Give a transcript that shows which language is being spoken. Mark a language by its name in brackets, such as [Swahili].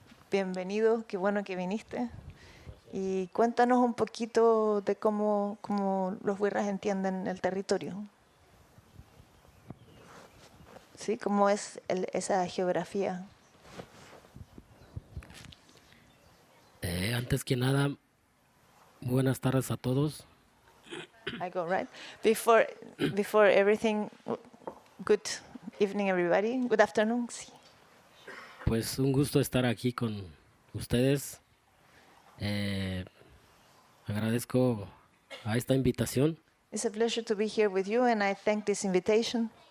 [Spanish] Bienvenido, qué bueno que viniste. Y cuéntanos un poquito de cómo los wirras entienden el territorio. ¿Sí? ¿Cómo es esa geografía? Antes que nada, buenas tardes a todos. [English] I go right. Before everything, good evening, everybody. Good afternoon. Sí. [Spanish] Pues un gusto estar aquí con ustedes. Agradezco a esta invitación [English] It's a pleasure to be here with you, and I thank this invitation